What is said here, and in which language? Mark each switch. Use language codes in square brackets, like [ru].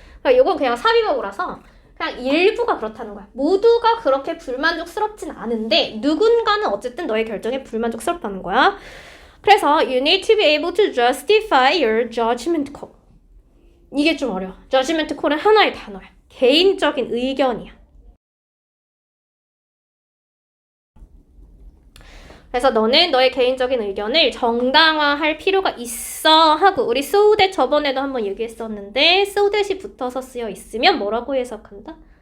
[ko] 이건 그냥 삽입어구라서 그냥 일부가 그렇다는 거야. 모두가 그렇게 불만족스럽진 않은데 누군가는 어쨌든 너의 결정에 불만족스럽다는 거야. [en] 그래서 you need to be able to justify your judgment call. [ko] 이게 좀 어려워. judgment call은 하나의 단어야. 개인적인 의견이야. 그래서 너는 너의 개인적인 의견을 정당화할 필요가 있어 하고 우리 so that 저번에도 한번 얘기했었는데 so that이 붙어서 쓰여 있으면 뭐라고 해석한다?